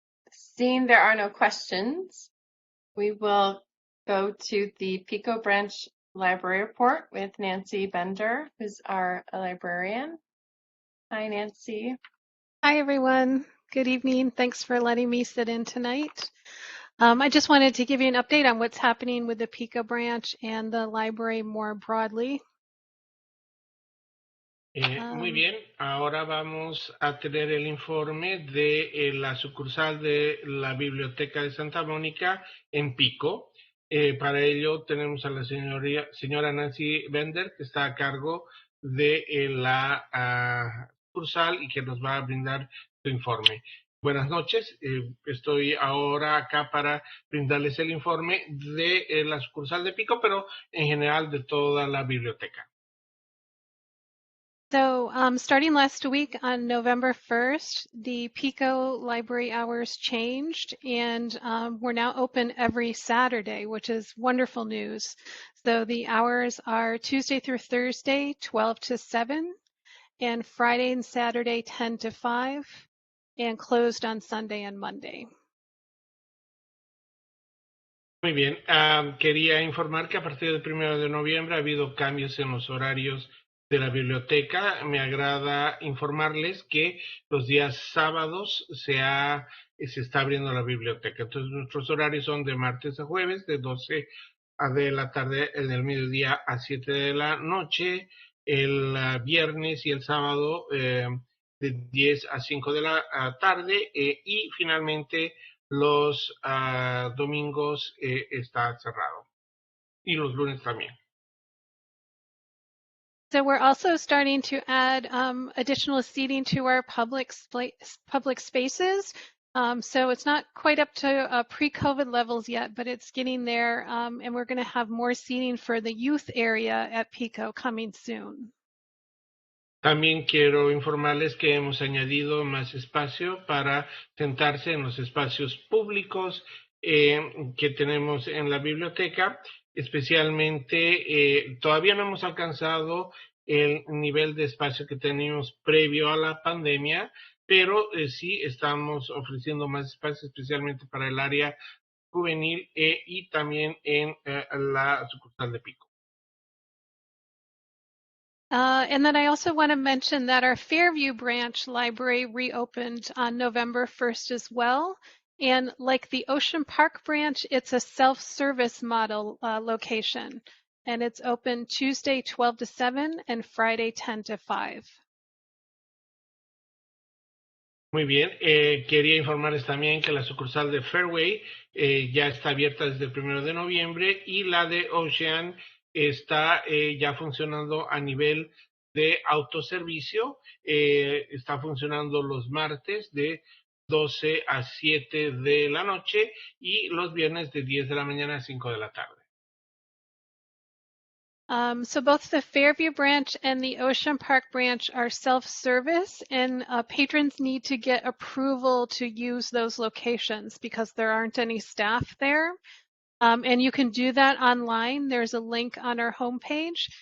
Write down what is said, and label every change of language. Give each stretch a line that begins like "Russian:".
English: Seeing there are no questions, we will go to the Pico Branch Library Report with Nancy Bender, who's our librarian. Hi, Nancy. Hi, everyone. Good evening. Thanks for letting me sit in tonight. I just wanted to give you an update on what's happening with the Pico branch and the library more broadly.
Spanish: Muy bien, ahora vamos a tener el informe de la sucursal de la Biblioteca de Santa Mónica en Pico. Para ello tenemos a la señora Nancy Bender, que está a cargo de la sucursal y que nos va a brindar su informe. Buenas noches, estoy ahora acá para brindarles el informe de la sucursal de Pico, pero en general de toda la biblioteca.
English: So starting last week on November 1st, the Pico library hours changed, and we're now open every Saturday, which is wonderful news. So the hours are Tuesday through Thursday, 12 to 7, and Friday and Saturday, 10 to 5, and closed on Sunday and Monday.
Spanish: Muy bien, quería informar que a partir del 1 de noviembre ha habido cambios en los horarios de la biblioteca. Me agrada informarles que los días sábados se está abriendo la biblioteca. Entonces nuestros horarios son de martes a jueves, de 12 de la tarde, del mediodía a 7 de la noche, el viernes y el sábado de 10 a 5 de la tarde, y finalmente los domingos está cerrado, y los lunes también.
English: So we're also starting to add additional seating to our public spaces. So it's not quite up to pre-COVID levels yet, but it's getting there, and we're going to have more seating for the youth area at Pico coming soon.
Spanish: También quiero informarles que hemos añadido más espacio para sentarse en los espacios públicos que tenemos en la biblioteca. Especialmente, todavía no hemos alcanzado el nivel de espacio que teníamos previo a la pandemia, pero sí estamos ofreciendo más espacio, especialmente para el área juvenil y también en la sucursal de Pico.
English: And then I also want to mention that our Fairview branch library reopened on November 1st as well. And like the Ocean Park branch, it's a self-service model location. And it's open Tuesday 12 to 7 and Friday 10 to 5.
Spanish: Muy bien, quería informarles también que la sucursal de Fairway ya está abierta desde el 1 de noviembre y la de Ocean está ya funcionando a nivel de autoservicio. Está funcionando los martes de 12 a 7 de la noche y los viernes de 10 de la mañana a 5 de la tarde.
English: So both the Fairview branch and the Ocean Park branch are self-service, and patrons need to get approval to use those locations because there aren't any staff there. And you can do that online. There's a link on our homepage.